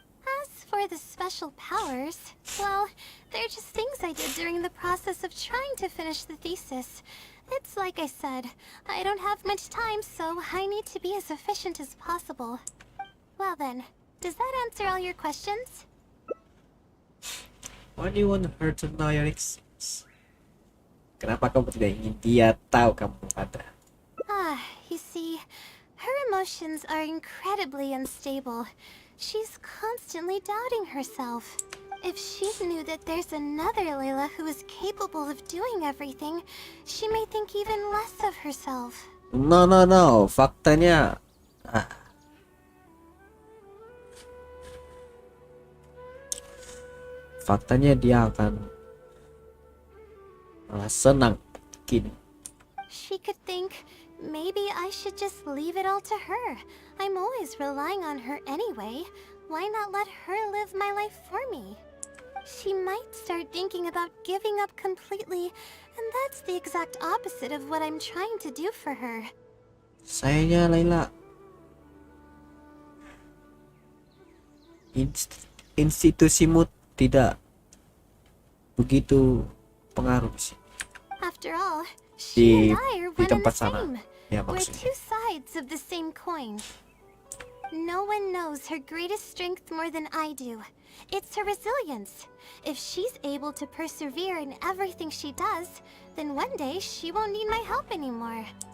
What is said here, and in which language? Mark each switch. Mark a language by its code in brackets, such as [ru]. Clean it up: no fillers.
[en] As for the special powers, well, they're just things I did during the process of trying to finish the thesis. It's like I said, I don't have much time, so I need to be as efficient as possible. Well then, does that answer all your questions? Why do you want her to know your existence? [id] Kenapa kamu tidak ingin dia tahu kamu ada? [en] You see, her emotions are incredibly unstable. She's constantly doubting herself. If she knew that there's another Layla who is capable of doing everything, she may think even less of herself. No. [id] Faktanya... Faktanya dia akan senang kini. [en] She could think, maybe I should just leave it all to her. I'm always relying on her anyway. Why not let her live my life for me? She might start thinking about giving up completely, and that's the exact opposite of what I'm trying to do for her. [id] Sayangnya Layla, institusimu tidak begitu pengaruh sih. [en] After all, she and I are one and the [id] tempat sana. [en] same. [id] Ya, [en] We're [id] maksudnya. [en] two sides of the same coin. No one knows her greatest strength more than I do. It's her resilience. If she's able to persevere in everything she does, then one day she won't need my help anymore.